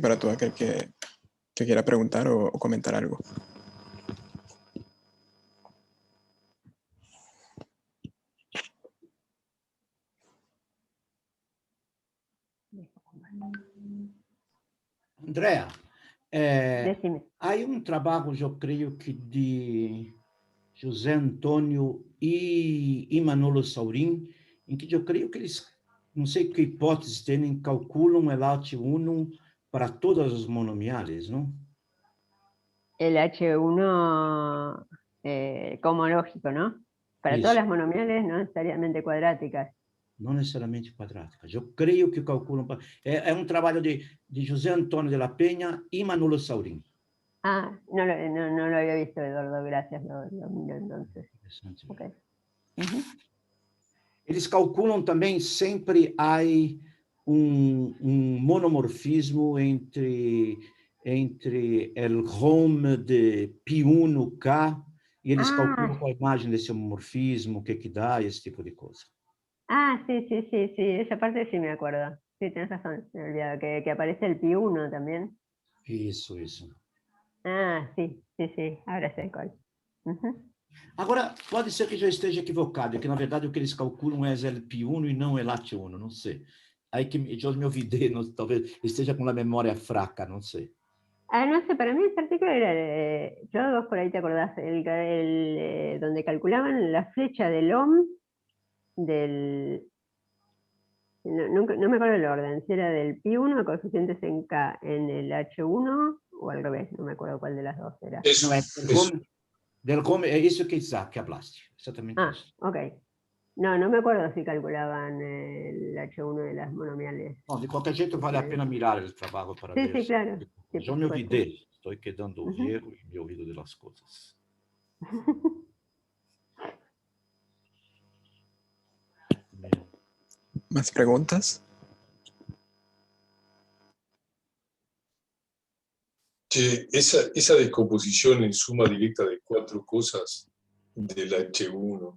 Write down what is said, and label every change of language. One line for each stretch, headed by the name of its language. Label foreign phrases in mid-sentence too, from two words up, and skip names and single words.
Spanish: Para todo aquel que quiera preguntar o comentar algo. Andrea, Decime.
Portuguese: há um trabalho, eu creio que de José Antônio e Manolo Saurim, em que eu creio que eles não sei que hipóteses têm, calculam el H1 para todas as monomiales, não?
Spanish: El H1 cohomológico, ¿no? Para todas
Portuguese: Isso.
Spanish: las monomiales, no necesariamente cuadráticas.
Portuguese: Não necessariamente quadráticas. Eu creio que calculam. É um trabalho de José Antônio de la Peña e Manolo Saurin.
Spanish: Ah, no lo había visto, Eduardo, gracias, lo miro entonces.
Portuguese: Interessante. Okay. Eles calculam também, sempre há um monomorfismo entre o home de π1K e eles calculam com a imagem desse homomorfismo, o que dá, esse tipo de coisa.
Spanish: Ah, sí, esa parte sí me acuerdo. Sí, tienes razón, me he olvidado, que aparece el π1 también.
Portuguese: Isso.
Spanish: Ah, sí, ahora sé cuál.
Portuguese: Agora, pode ser que já esteja equivocado, e que, na verdade, o que eles calculam é LP1 e não LAT1, não sei. Aí que eu me olvidei, talvez esteja com a memória fraca, não sei.
Spanish: Ah, no sé, para mí ese artículo era, yo vos por ahí te acordás, donde calculaban la flecha del ohm del... No me acuerdo el orden, si era del π1, coeficientes en K, en el H1, o al revés, no me acuerdo cuál de las dos era.
Portuguese: Não, é del home, é isso que hablaste, exatamente isso. Ok.
Spanish: No me acuerdo si calculaban el H1 de las monomiales.
Portuguese: Bom, de qualquer jeito, vale a pena mirar o trabalho para ver.
Spanish: Sí, claro. Sí,
Portuguese: eu me olvidei, estou
Spanish: quedando viejo
Portuguese: e
Spanish: me olvido de las
Portuguese: coisas.
Spanish: ¿Más preguntas? Che, esa descomposición en suma directa de 4 cosas del H1,